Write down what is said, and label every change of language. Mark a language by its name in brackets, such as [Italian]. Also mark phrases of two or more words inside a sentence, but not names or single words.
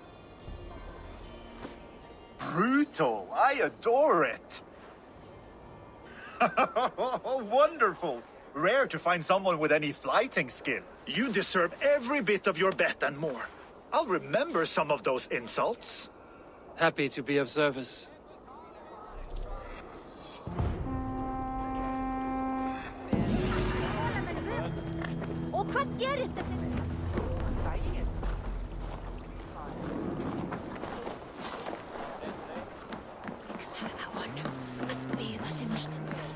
[English] Brutal! I adore it! Wonderful! Rare to find someone with any flighting skill. You deserve every bit of your bet and more. I'll remember some of those insults. Happy to be of service. [Icelandic] Og hvað gerist þetta? Ég sagði honum að bíða sinna stundar.